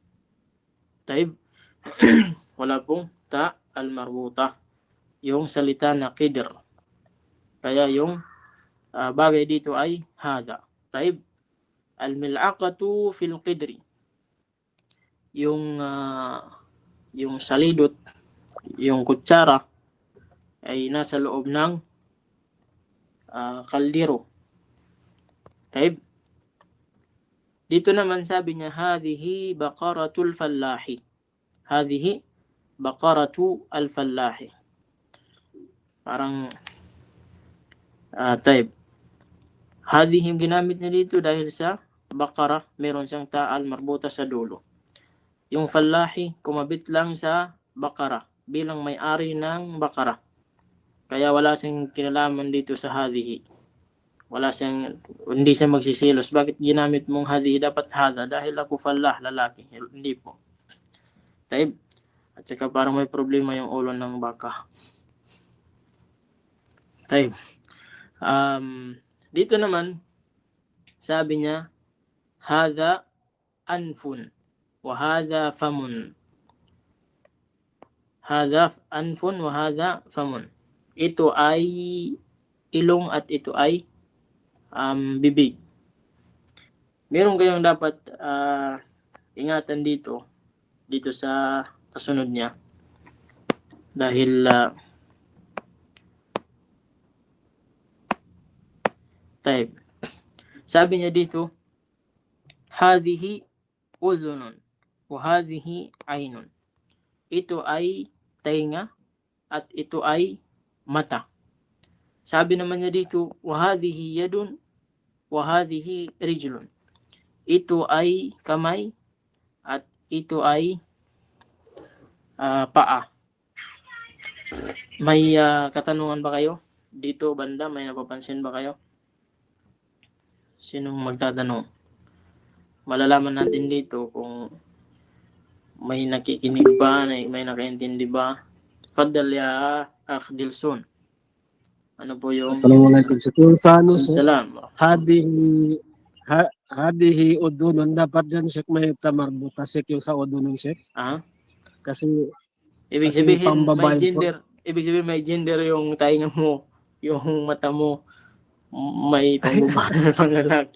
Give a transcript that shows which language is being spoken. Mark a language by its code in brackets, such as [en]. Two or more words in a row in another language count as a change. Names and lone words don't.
[tl] Taib. Wala pong [ar] تاء مربوطة [tl] yung salita na qidr. Kaya yung bagay dito ay hada. [ar] Taib. الملعقة في القدر. [tl] Yung salidot, yung kutsara ay nasa loob ng kaldero. Taib. Dito naman sabi niya, [ar] هذه بقرة الفلاح. هذه بقرة الفلاح. [tl] Parang taib. Hadhihi yung ginamit niya dito dahil sa baqara, meron siyang [ar] تاء مربوطة [tl] sa dulo. Yung fallahi, kumabit lang sa baqara bilang may-ari ng baqara. Kaya wala siyang kinalaman dito sa hadhihi. Hindi siya magsisilos. Bakit ginamit mong hadhihi? Dapat hada. Dahil ako fallah, lalaki. Hindi po. Taib. At saka parang may problema yung ulo ng baka. Taib. Dito naman, sabi niya, [ar] هذا أنف وهذا فم. هذا أنف وهذا فم. [tl] Ito ay ilong at ito ay bibig. Meron kayong dapat ingatan dito sa kasunod niya. Dahil type. Sabi niya dito, [ar] هذه أذن وهذه عين. [tl] Ito ay tainga at ito ay mata. Sabi naman niya dito, [ar] وهذه يد وهذه رجل. [tl] Ito ay kamay at ito ay paa. May katanungan ba kayo? Dito banda, may napapansin ba kayo? Sinong magtatanong? Malalaman natin dito kung may nakikinig ba, may nakaintindi ba. [ar] تفضل يا أخ Dilson. [tl] Ano po yung... Assalamualaikum. Kung sa ano, Salam. [ar] هذه أذن, [tl] dapat dyan, Sheikh, may tamarbuta, Sheikh, yung sa udunun, Sheikh. Kasi ibig sabihin may gender. Ibig sabihin may gender yung tainga mo, yung mata mo, may pangbabae panglalaki.